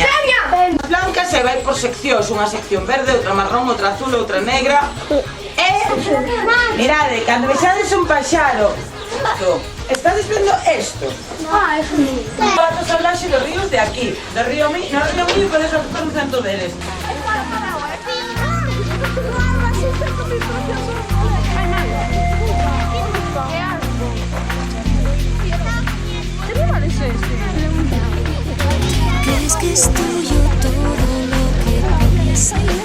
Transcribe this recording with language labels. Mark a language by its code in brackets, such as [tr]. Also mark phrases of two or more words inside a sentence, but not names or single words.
[gl] Blanca se vai por seccións, unha sección verde, outra marrón, outra azul, outra negra. E, mirade, cando vexades un paxaro, estades vendo isto? É bonito. Patos salvaxe dos ríos de aquí, do río Miño, no río Miño podes ocupar un centro deles. [es] ¿Crees que es tuyo todo lo que piensas?